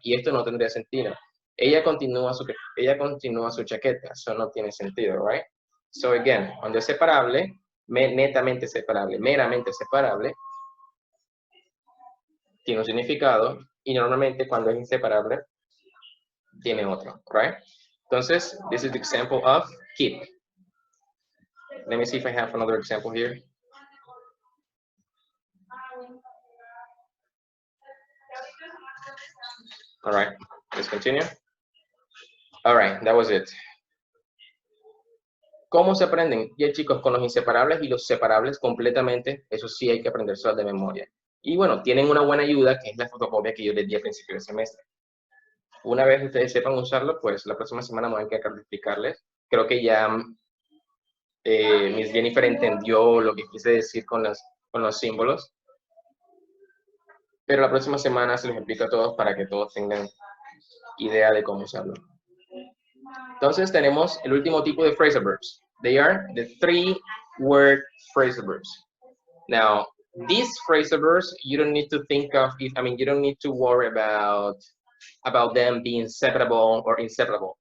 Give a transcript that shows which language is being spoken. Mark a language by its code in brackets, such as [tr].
[es] Y esto no tendría sentido. Ella continúa su chaqueta. Eso no tiene sentido, right? [en] So again, [es] cuando es separable, netamente separable, meramente separable, tiene un significado. Y normalmente cuando es inseparable, tiene otro, right? [en] Entonces, this is the example of keep. Let me see if I have another example here. All right, let's continue. All right, that was it. [es] ¿Cómo se aprenden? Ya chicos, con los inseparables y los separables completamente, eso sí hay que aprenderse de memoria. Y bueno, tienen una buena ayuda, que es la fotocopia que yo les di al principio del semestre. Una vez ustedes sepan usarlo, pues la próxima semana me voy a encargar de explicarles. Creo que ya Miss Jennifer entendió lo que quise decir con los símbolos. Pero la próxima semana se los explico a todos para que todos tengan idea de cómo usarlo. Entonces tenemos el último tipo de phrasal verbs. [en] They are the 3-word phrasal verbs. Now, these phrasal verbs, you don't need to think of it. I mean, you don't need to worry about them being separable or inseparable.